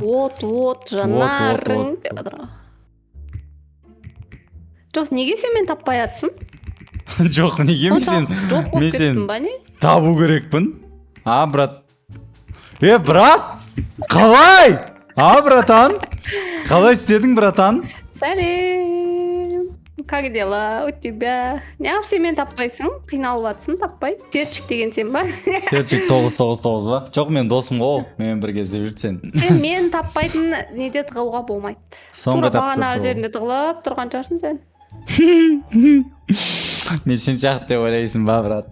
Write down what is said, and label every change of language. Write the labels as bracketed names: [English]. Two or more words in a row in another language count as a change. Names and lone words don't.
[Kazakh] От, жанарың деп жатыр ғой. Жоқ, неге сен мен таппай атсың? Жоқ, неге мен сен Жоқ болып кеттім ба не? табу керекпін? Брат. Брат! Қалай? Братан? Қалай істедің, братан? Сәлем. [Russian] Как дела у тебя? [Kazakh] Неғып сен мен таппайсың? Қиналып атсың, таппай. Серчик деген сен ба? Серчик 999 ба? Жоқ, мен досым ғой, мен бірге іздеп жүрсен. Сен мен таппайтын неде тығылуға болмайды. Соңғы Тура бағанағы жерінде тығылып тұрған шығарсың сен. Мен сен сияқты деп ойлайсың ба, брат?